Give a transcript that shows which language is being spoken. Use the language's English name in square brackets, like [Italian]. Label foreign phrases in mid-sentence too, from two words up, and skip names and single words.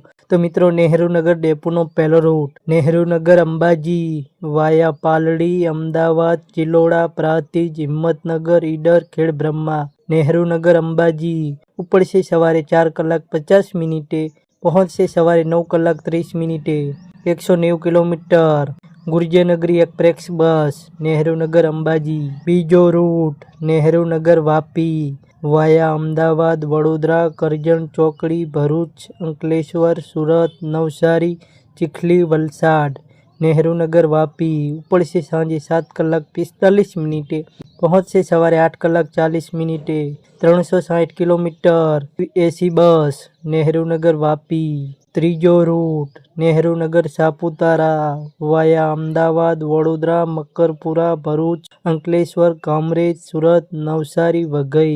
[Gujarati] તો મિત્રો નહેરુનગર ડેપોનો પહેલો રૂટ નહેરુનગર અંબાજી વાયા પાલડી અમદાવાદ ચિલોડા પ્રાંતિજ હિંમતનગર ઈડર ખેડબ્રહ્મા। નહેરુનગર અંબાજી ઉપડશે સવારે 4:50 પહોંચશે સવારે 9:30 190 કિલોમીટર। ગુર્જરનગરી [English] express bus [Gujarati] नहेरुनगर अंबाजी। બીજો રૂટ નહેરુનગર વાપી વાયા અમદાવાદ વડોદરા કરજણ ચોકડી ભરૂચ અંકલેશ્વર સુરત નવસારી ચીખલી વલસાડ। નહેરુનગર વાપી ઉપડશે સાંજે 7:45 પહોંચશે સવારે 8:40 360 કિલોમીટર। એસી બસ નહેરુનગર વાપી। ત્રીજો રૂટ નહેરુનગર સાપુતારા વાયા અમદાવાદ વડોદરા મકરપુરા ભરૂચ અંકલેશ્વર કામરેજ સુરત નવસારી વઘઈ।